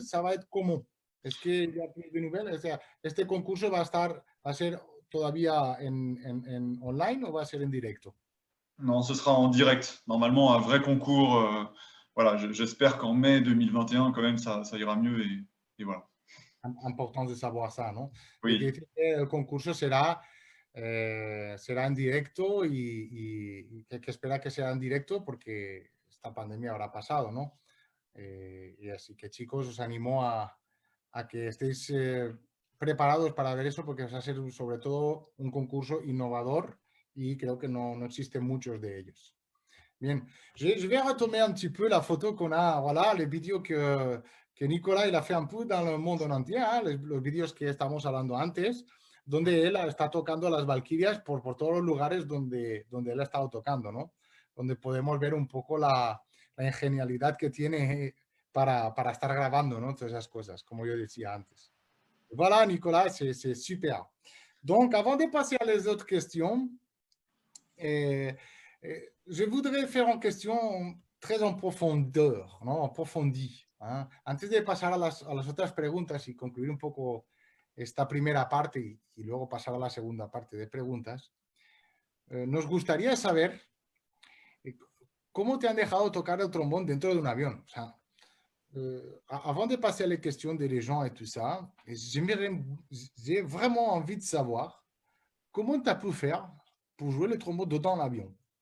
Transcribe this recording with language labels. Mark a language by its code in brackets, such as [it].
[fr] Ça va être comment? Est-ce qu'il y a plus de nouvelles? [es] O sea, ¿este concurso va a ser todavía en online o va a ser en directo? [fr] Non, ce sera en direct. Normalement, un vrai concours. Voilà, j'espère qu'en mai 2021, quand même, ça ira mieux. Et voilà. Important de savoir ça, ¿no? Oui. [es] El concurso será en directo y que espera que sea en directo porque esta pandemia habrá pasado, ¿no? Y así que chicos, os animo a que estéis preparados para ver eso porque va a ser sobre todo un concurso innovador y creo que no existen muchos de ellos. [fr] Bien, je vais retomer un petit peu la photo qu'on a, voilà, les vidéos que Nicolas il a fait un peu dans le monde entier, hein, [es] los vídeos que estamos hablando antes, donde él está tocando las Valquirias por todos los lugares donde él ha estado tocando, ¿no? Donde podemos ver un poco la ingenialidad que tiene para estar grabando, ¿no? Todas esas cosas, como yo decía antes. [fr] Voilà, Nicolas, c'est super. Donc, avant de passer à les autres questions, Je voudrais faire une question très en profondeur, ¿no? [es] Approfondie. ¿Eh? Antes de pasar a las otras preguntas y concluir un poco esta primera parte y luego pasar a la segunda parte de preguntas, nos gustaría saber cómo te han dejado tocar el trombón dentro de un avión. O sea, [fr] avant de passer à la question des gens et tout ça, j'ai vraiment envie de savoir comment tu as pu faire pour jouer le trombone dans l'avion.